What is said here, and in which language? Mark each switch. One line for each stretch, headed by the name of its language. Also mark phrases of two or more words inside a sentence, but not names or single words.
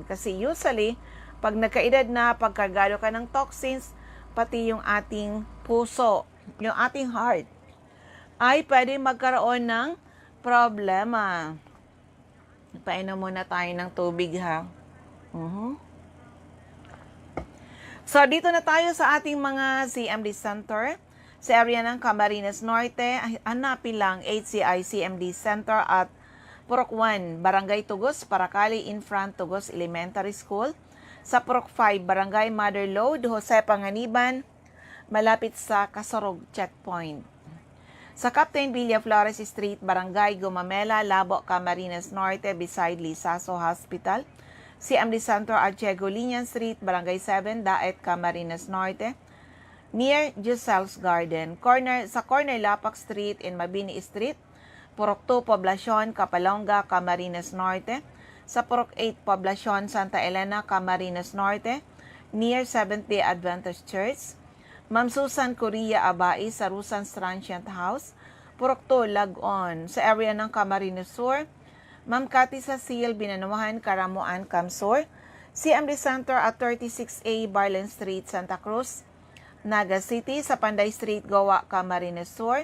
Filipino: Kasi usually, pag nagkaedad na, pagkargado ka ng toxins, pati yung ating puso, yung ating heart, ay pwede magkaroon ng problema. Painom muna tayo ng tubig, ha? So, dito na tayo sa ating mga CMD Center. Sa area ng Camarines Norte, hanapin lang HCI CMD Center at Purok 1, Barangay Tugos, Paracali,
English: in front
Filipino: Tugos Elementary School. Sa Purok 5, Barangay Mother Lode, Jose Panganiban, malapit sa Kasorog Checkpoint. Sa Captain Villa Flores Street, Barangay Gumamela, Labo, Camarines Norte, beside Lisaso Hospital. CMD Center at Chegolinian Street, Barangay 7, Daet, Camarines Norte, near Giselle's Garden. Sa corner Lapak Street in Mabini Street, Purok 2, Poblacion, Kapalonga, Camarines Norte. Sa Purok 8, Poblacion, Santa Elena, Camarines Norte, near Seventh-day Adventist Church. Ma'am Susan Correa Abai sa Rusan's Transient House, Purok 2, Lagon. Sa area ng Camarines Sur, Ma'am Cathy Cecil, Binanuhan, Karamuan, Camsur. CMD Center at 36A, Barlen Street, Santa Cruz, Naga City. Sa Panday Street, Goa, Camarines Sur.